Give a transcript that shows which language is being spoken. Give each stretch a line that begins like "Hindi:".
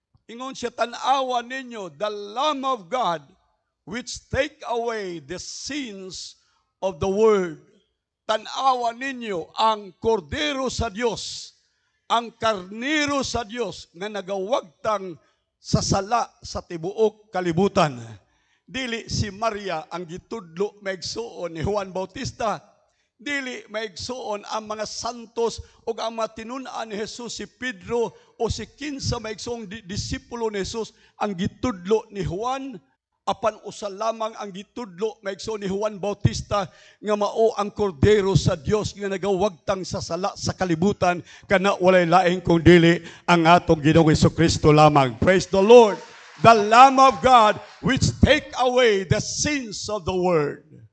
Cebuano: Ingon siya, tan-awa ninyo,
English: the Lamb of God, which take away the sins of the world.
Cebuano: Tan-awa ninyo ang kordero sa Dios, ang karnero sa Dios nga nagawagtang sa sala sa tibuok kalibutan. Dili si Maria ang gitudlo maigsuon ni Juan Bautista. Dili maigsuon ang mga santos o ang matinun-an ni Jesus si Pedro o si kinsa maigsuong disipulo ni Jesus ang gitudlo ni Juan. Apan usa lamang ang gitudlo maigsuon ni Juan Bautista nga mao ang kordero sa Dios nga nagawagtang sa sala sa kalibutan kana walay laing kung dili ang atong Ginoong Jesucristo lamang.
English: Praise the Lord. The Lamb of God which take away the sins of the world.